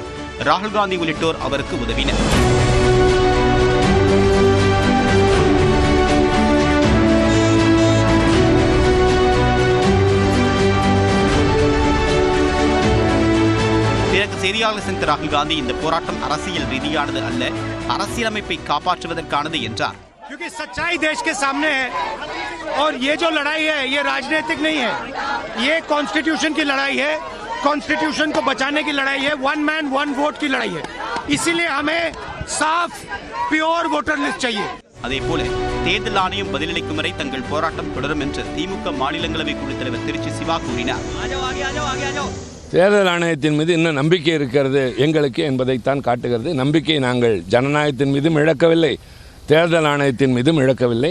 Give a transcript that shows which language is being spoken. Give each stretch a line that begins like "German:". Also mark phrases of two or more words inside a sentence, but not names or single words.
Tamil: ராகுல் காந்தி உள்ளிட்டோர் அவருக்கு உதவினர். செய்தியாளர் சந்தித்த ராகுல் காந்தி இந்த போராட்டம் அரசியல் ரீதியானது அல்ல, அரசியலமைப்பை காப்பாற்றுவதற்கானது என்றார்.
Hindi: क्योंकि सच्चाई देश के सामने है और ये जो लड़ाई है ये राजनीतिक नहीं है, ये कॉन्स्टिट्यूशन की लड़ाई है, कॉन्स्टिट्यूशन को बचाने की लड़ाई है,
English: one man one vote
Hindi: की लड़ाई है. इसीलिए हमें साफ
English: pure voter list
Hindi: चाहिए.
Tamil: அதேபோல தேர்தல் ஆணையம் பதிலளிக்கும் வரை தங்கள் போராட்டம் தொடரும் என்று திமுக மாநிலங்களவை குழுத் தலைவர் திருச்சி சிவா கூறினார். தேர்தல் ஆணையத்தின் மீது இன்னும் நம்பிக்கை இருக்கிறது எங்களுக்கு என்பதைத்தான் காட்டுகிறது. நம்பிக்கை நாங்கள் ஜனநாயகத்தின் மீதும் இழக்கவில்லை, தேர்தல் ஆணையத்தின் மீதும் இழக்கவில்லை.